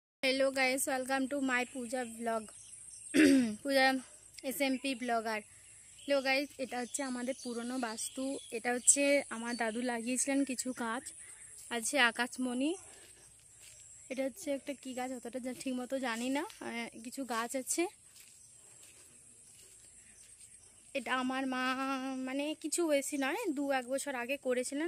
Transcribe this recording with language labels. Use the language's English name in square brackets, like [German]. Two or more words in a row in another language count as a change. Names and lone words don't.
[English] Hello guys, Welcome to my Puja blog. पूजा SMP ব্লগার। Hello guys, [Bangla] এটা হচ্ছে আমাদের পুরনো বাস্তু। এটা হচ্ছে আমার দাদু লাগিয়েছিলেন কিছু গাছ আছে, আকাশমণি। এটা হচ্ছে একটা কি গাছ অতটা ঠিক মতো জানি না, কিছু গাছ আছে। এটা আমার মা মানে কিছু বেশি নয়, 2-1 বছর আগে করেছিলেন।